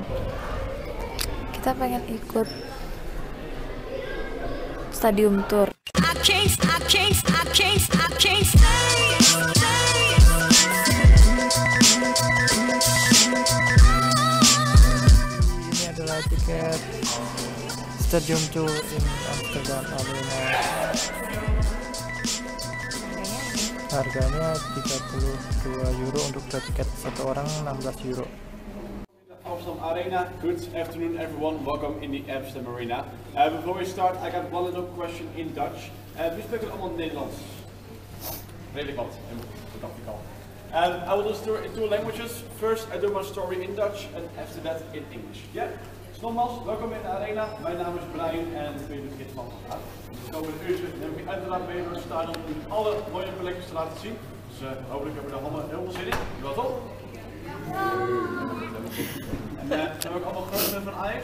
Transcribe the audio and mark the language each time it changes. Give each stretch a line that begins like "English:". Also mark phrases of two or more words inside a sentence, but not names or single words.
Indonesian: Kita pengen ikut
English: stadium tour.
Indonesian: Ini adalah tiket
English: stadium tour in Amsterdam Arena.
Indonesian: Harganya 32 euro untuk tiket satu orang, 16 euro. Amsterdam Arena.
English: Good afternoon, everyone. Welcome in the Amsterdam Arena. Before we start, I got one little question in Dutch. We speak
Dutch: het allemaal Nederlands. Redelijk wat.
English: I will do the story in two languages. First, I do my story in Dutch, and after that in English. Yeah.
Dutch: Dus nogmaals, welkom in de arena. Mijn naam is Brian en ik ben de gids van vandaag. Dus over een uurtje neem ik uiteraard mee door het stadion om alle mooie plekjes te laten zien. Dus hopelijk hebben we er allemaal heel veel zin in. Doe dat op. En zijn we ook allemaal groot fan van Ajax?